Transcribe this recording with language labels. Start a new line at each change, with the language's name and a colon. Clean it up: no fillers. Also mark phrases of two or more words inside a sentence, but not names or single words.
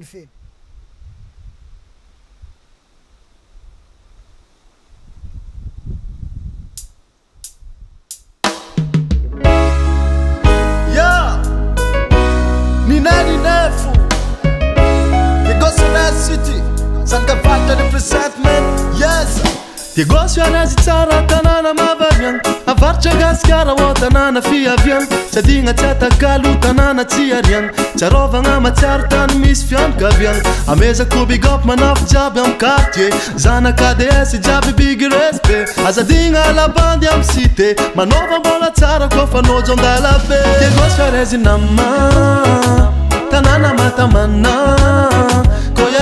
English: Yeah, ni nani nefu, the Gossanet City, Sankapata the presentment, yes.
Malagasy: Ti gosio anazy tsara tanana mavariagna avaritra gasikara o tanana fiaviagna sadigna tsy atakalo tanana tsy ariagna tsarovagna matsiaro tany misy fianakaviagna amezako
English: big up
Malagasy: manafo jiaby am quartier zanaka DS jiaby
English: big respect
Malagasy: azadigna alabandy am cité manova mbola tsara koa fanojo andalabe ti gosio arezy nama tanana matamana